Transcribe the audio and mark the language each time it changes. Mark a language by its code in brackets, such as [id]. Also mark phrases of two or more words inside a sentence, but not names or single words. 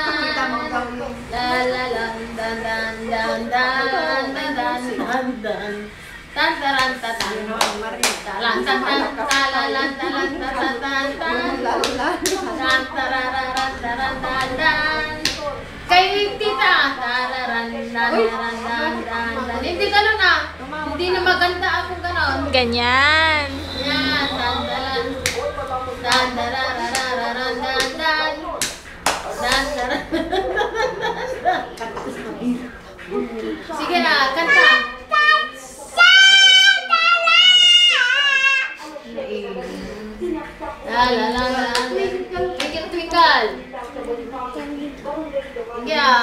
[tl] La la la dan dan dan dan dan dan dan. Tan taran tatan. Talan tatan talalan talan tatan tan. Tan tararan taran dan. Kay tita tararan dan dan dan. Hindi gano'n na. Hindi na maganda ako gano'n. Ganyan. Yan, tandalan. Tandararararan dan dan. Dandaran. Sige na, kanta. La la la la. [en] Twinkle twinkle. [tl] Sige ah.